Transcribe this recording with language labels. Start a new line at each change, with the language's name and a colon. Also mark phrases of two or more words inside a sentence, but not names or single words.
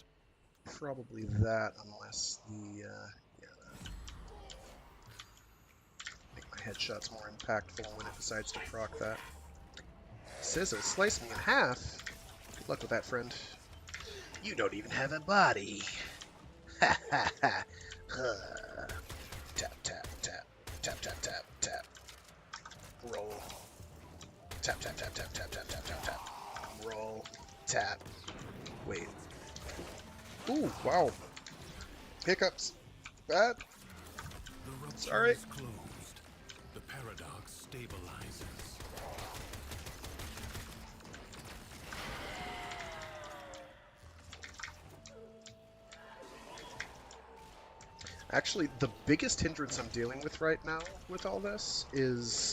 English: Probably that, unless the yeah, that. Make my headshots more impactful when it decides to proc that. Scissors, slice me in half. Good luck with that, friend. You don't even have a body. Ha ha ha. Tap, tap, tap. Tap, tap, tap, tap. Roll. Tap, tap, tap, tap, tap, tap, tap, tap, tap. Roll. Tap. Wait. Ooh, wow. Hiccups. Bad. The rupture Sorry. is closed. The paradox stabilizes. Actually, the biggest hindrance I'm dealing with right now with all this is...